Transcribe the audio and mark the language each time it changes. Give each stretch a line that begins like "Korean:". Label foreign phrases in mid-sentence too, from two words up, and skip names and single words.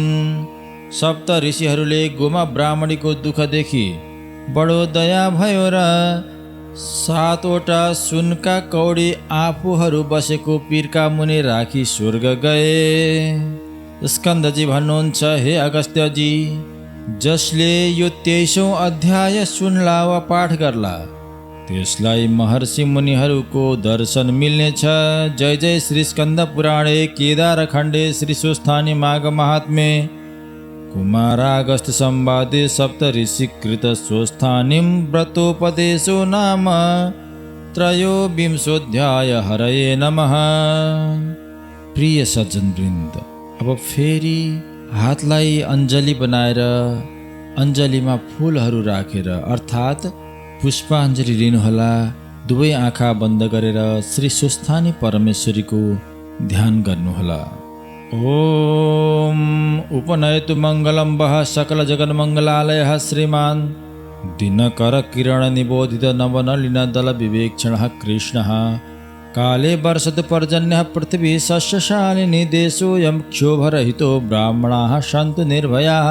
Nepali: सप्त ऋषिहरूले गोमा ब्राह्मणीको दुःख देखि बडो दया भयो र 7वटा सुनका कौडी आफूहरू बसेको पीरका मुनि राखी स्वर्ग गए। स्कन्दजी भन्नुहुन्छ, हे अगस्त्यजी, जसले यो 23औं अध्याय सुन्ला वा पाठ गर्ला त्यसलाई महर्षि मुनिहरूको दर्शन मिल्नेछ।
Sanskrit: जय जय श्री स्कन्द पुराणे केदार खण्डे श्री स्वस्थानी माघ महात्म्ये कुमारागस्त्य संवादे सप्त ऋषिकृत स्वस्थानीं व्रतोपदेशो नाम त्रयोविंशोऽध्याय। हरये नमः।
Nepali: प्रिय सज्जनवृन्द, अब फेरि हातलाई अञ्जली बनाएर अञ्जलीमा फुलहरू राखेर अर्थात् पुष्पाञ्जली लिनुहोला। दुवै आँखा बन्द गरेर श्री स्वस्थानी परमेश्वरीको ध्यान गर्नुहोला।
Sanskrit: ओम उपनयतु मङ्गलं वः सकल जगन्मङ्गलालयः श्रीमान् दिनकर किरण निबोधित नवनलिन दल विवेक्षणः कृष्णः। काले वर्षतु पर्जन्यः पृथिवी सस्यशालिनी देशोऽयं क्षोभरहितो ब्राह्मणाः सन्तु निर्भयाः।